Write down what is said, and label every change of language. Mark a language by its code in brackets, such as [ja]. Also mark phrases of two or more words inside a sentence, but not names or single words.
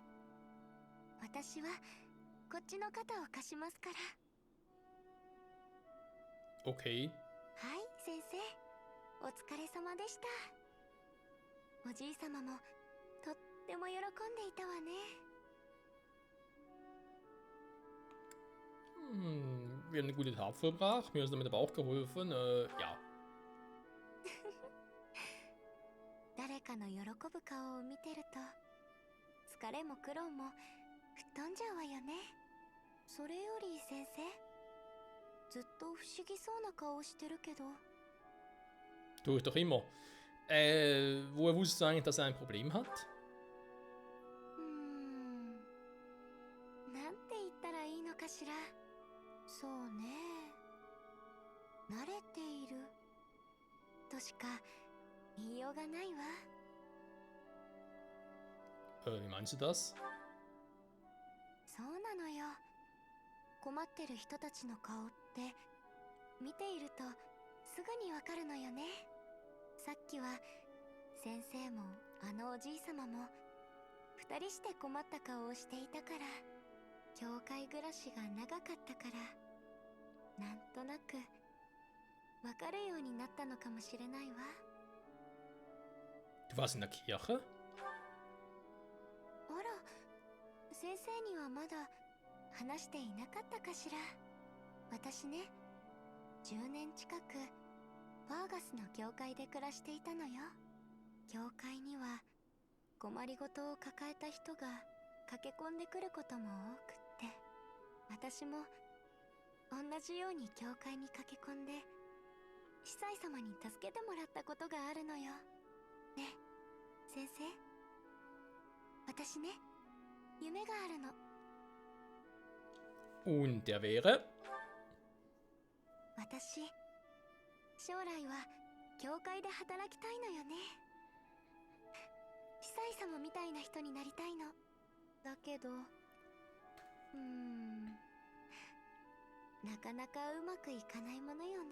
[ja] 私はこっちの肩を貸しますから。 [de] Okay. [ja] はい先生、お疲れ様でした。おじいさまもとっても喜んでいたわね。 [de] Wir haben eine gute Tat vollbracht, mir ist damit aber auch geholfen. Ja. [ja] 誰かの喜ぶ顔を見てると疲れも苦労も吹っ飛んじゃうわよね。それより先生、ずっと不思議そうな顔をしてるけど。 [de] Tue ich doch immer. Woher wusstest du eigentlich, dass er ein Problem hat? [ja] なんて言ったらいいのかしら。そうね、慣れているとしか言いようがないわ。 [de] Wie meinst du das? [ja] そうなのよ。困ってる人たちの顔って見ているとすぐにわかるのよね。さっきは先生もあのおじいさまも二人して困った顔をしていたから、教会暮らしが長かったからなんとなくわかるようになったのかもしれないわ。 [de] Du warst in der Kirche? [ja] あら、先生にはまだ話していなかったかしら。私ね、10年近くファーガスの教会で暮らしていたのよ。教会には困りごとを抱えた人が駆け込んでくることも多くって、私も同じように教会に駆け込んで司祭様に助けてもらったことがあるのよ。ねえ先生、私ね、夢があるの。 [de] Und der wäre? [ja] 私、将来は教会で働きたいのよね。司祭様みたいな人になりたいの。だけどなかなかうまくいかないものよね。